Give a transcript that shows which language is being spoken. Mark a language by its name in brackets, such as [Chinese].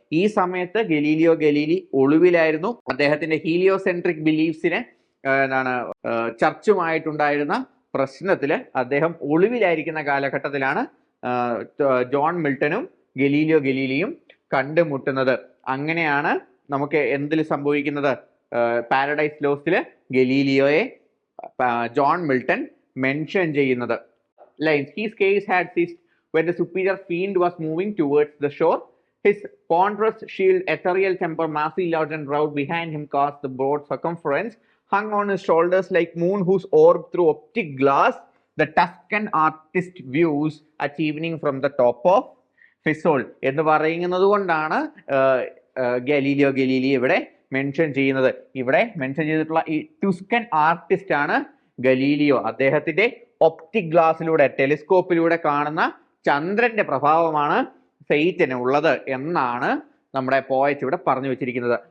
[Malayalam] ഈ സമയത്ത് ഗലീലി ഒളിവിലായിരുന്നു. അദ്ദേഹത്തിന്റെ ഹീലിയോസെൻട്രിക് ബിലീഫ്സിനെ ചർച്ചുമായിട്ടുണ്ടായിരുന്ന പ്രശ്നത്തില് അദ്ദേഹം ഒളിവിലായിരിക്കുന്ന കാലഘട്ടത്തിലാണ് ജോൺ മിൽട്ടനും ഗലീലിയും കണ്ടുമുട്ടുന്നത്. അങ്ങനെയാണ് നമുക്ക് എന്തിൽ സംഭവിക്കുന്നത്, പാരഡൈസ് ലോസ്റ്റില് ഗലീലിയോയെ ജോൺ മിൽട്ടൺ മെൻഷൻ ചെയ്യുന്നത്. [English] Lines. His case had ceased when the superior fiend was moving towards the shore. His ponderous shield, ethereal temper, massy, large and round behind him cast the broad circumference, hung on his shoulders like moon whose orb through optic glass the Tuscan artist views at evening from the top of Fiesole. [Malayalam] എന്ന് പറയുന്നത് കൊണ്ടാണ് Galileo ഇവിടെ mention ചെയ്യുന്നത്. ഇവിടെ mention ചെയ്തിട്ടുള്ള ഈ ടുസ്കൻ artist ആണ് Galileo. അദ്ദേഹത്തിന്റെ ഒപ്റ്റിക് ഗ്ലാസിലൂടെ, ടെലിസ്കോപ്പിലൂടെ കാണുന്ന ചന്ദ്രന്റെ പ്രഭാവമാണ് സെയ്റ്റന് ഉള്ളത് എന്നാണ് നമ്മുടെ പോയറ്റ് ഇവിടെ പറഞ്ഞു വെച്ചിരിക്കുന്നത്.